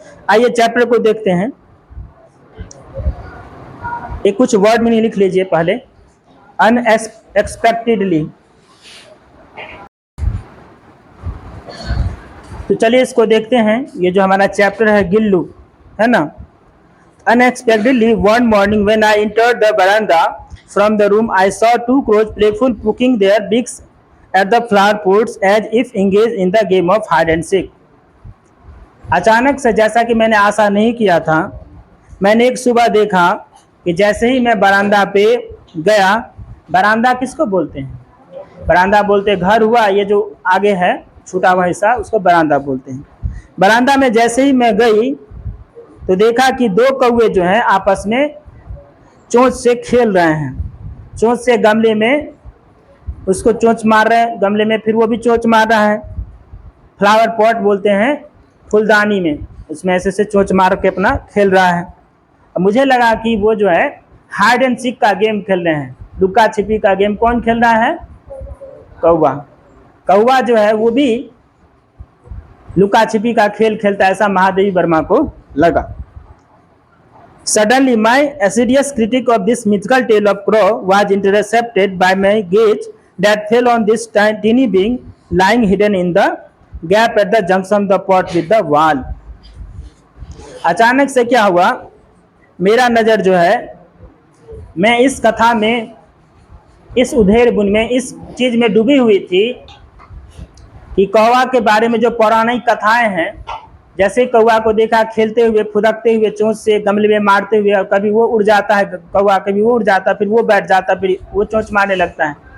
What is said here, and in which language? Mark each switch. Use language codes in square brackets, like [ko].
[hi] आइए चैप्टर को देखते हैं। एक कुछ वर्ड में लिख लीजिए पहले, अनएक्सपेक्टेडली। तो चलिए इसको देखते हैं। ये जो हमारा चैप्टर है गिल्लू, है ना। [en] Unexpectedly one morning when I entered the veranda from the room, I saw 2 crows playful poking their beaks at the flower pots as if engaged in the game of hide and seek. [hi] अचानक से, जैसा कि मैंने आशा नहीं किया था, मैंने एक सुबह देखा कि जैसे ही मैं बरामदा पे गया, बरामदा किसको बोलते हैं? बरामदा बोलते घर हुआ, ये जो आगे है छूटा हुआ हिस्सा, उसको बरामदा बोलते हैं। बरामदा में जैसे ही मैं गई तो देखा कि 2 कौवे जो हैं आपस में चोंच से खेल रहे हैं। चोंच से गमले में उसको चोंच मार रहे हैं, गमले में फिर वो भी चोंच मार रहा है। फ्लावर पॉट बोलते हैं, फूलदानी में, उसमें ऐसे ऐसे चोंच मार के अपना खेल रहा है। अब मुझे लगा कि वो जो है हाइड एंड सीक का गेम खेल रहे हैं, लुका छिपी का गेम। कौन खेल रहा है? कौवा। कौवा जो है वो भी लुका छिपी का खेल खेलता है, ऐसा महादेवी वर्मा को लगा। [en] Suddenly, my assiduous critique of this mythical tale of crow was intercepted by my gaze that fell on this tiny being lying hidden in the gap at the junction of the pot with the wall. [hi] अचानक से क्या हुआ, मेरा नज़र जो है, मैं इस कथा में, इस उधेड़ बुन में, इस चीज़ में डूबी हुई थी कि कौवा के बारे में जो पौराणिक कथाएं हैं, जैसे कौवा को देखा खेलते हुए, फुदकते हुए, चोंच से गमले में मारते हुए, और कभी वो उड़ जाता है कौवा, कभी वो उड़ जाता, फिर वो बैठ जाता, फिर वो चोंच मारने लगता है।